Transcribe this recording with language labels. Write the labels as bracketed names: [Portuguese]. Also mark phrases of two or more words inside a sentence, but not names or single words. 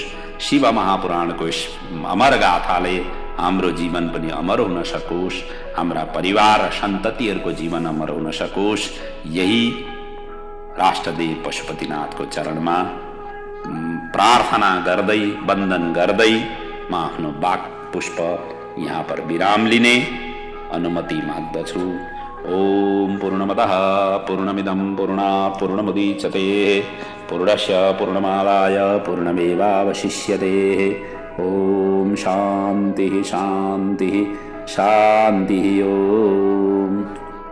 [Nepali] शिव महापुराणको अमर गाथाले हाम्रो जीवन पनि अमर हुन सकोस्, हाम्रा परिवार र सन्ततिहरूको जीवन अमर हुन सकोस्। यही राष्ट्रदेव पशुपतिनाथको चरणमा प्रार्थना गर्दै वन्दन गर्दै म आफ्नो वाक् पुष्प यहाँ पर विराम लिने अनुमति माग्दछु। [Sanskrit] ओम पूर्णमदः पूर्णमिदं पूर्णात् पूर्णमुदच्यते पूर्णस्य पूर्णमादाय पूर्णमेवावशिष्यते। ओम शान्तिः शान्तिः शान्तिः। ओम।